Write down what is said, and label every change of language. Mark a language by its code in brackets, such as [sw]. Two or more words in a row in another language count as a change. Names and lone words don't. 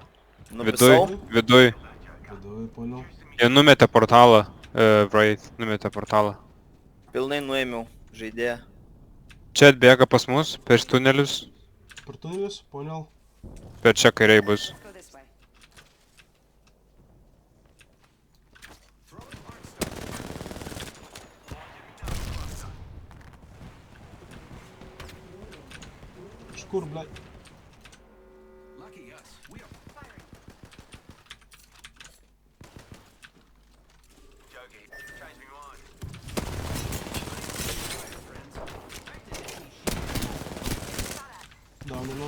[lt] Nupisau. Viduj. Viduj, poniau. Jie numetė portalą. Wraith, numetė portalą. Pilnai nuėmiau žaidėją. Čia atbėga pas mus, per tunelius. Per tunelius, poniau. Per čia kairiai bus. [en] Go this way. [lt] Iš kur, blei? Daunina.